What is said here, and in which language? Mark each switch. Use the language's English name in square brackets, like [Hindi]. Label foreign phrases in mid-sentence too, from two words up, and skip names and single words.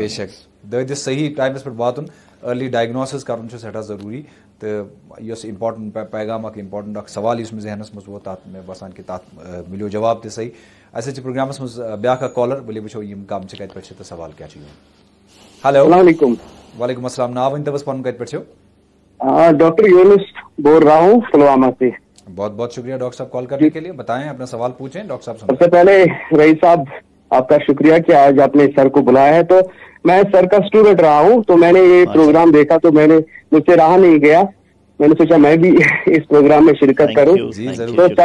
[Kashmiri] دٲدِس صحیح ٹایمس پٮ۪ٹھ واتُن [English] early diagnosis [Kashmiri] کرُن چھُ سٮ۪ٹھاہ ضروٗری تہٕ یۄس امپاٹنٹ پیغام اکھ امپاٹنٹ اکھ سوال یُس مےٚ ذہنس منٛز ووت تتھ مےٚ باسان کہِ تتھ مِلیو جواب تہِ صحیح اَسہِ چھِ پروگرامس منٛز بیاکھ اکھ کالر ؤلِو وٕچھو یِم کم چھِ کتہِ پٮ۪ٹھ چھِ تہٕ سوال کیٛاہ چھُ یِوان ہیلو [Urdu] السلام علیکم [Kashmiri] وعلیکم السلام ناو ؤنۍتو حظ پنُن کتہِ پٮ۪ٹھ چھِو [Urdu] ڈاکٹر یونس بول رہا ہوں پلوامہ سے بہت بہت شکریہ ڈاکٹر صاحب کال کرنے کے لیے بتائیں اپنا سوال پوچھیں ڈاکٹر صاحب سب سے پہلے رئیس صاحب آپ کا شکریہ کہ آج آپ نے سر کو بلایا ہے تو میں سر کا اسٹوڈنٹ رہا ہوں تو میں نے یہ پروگرام دیکھا تو میں نے مجھ سے رہا نہیں گیا میں نے سوچا میں بھی اس پروگرام میں شرکت کروں تو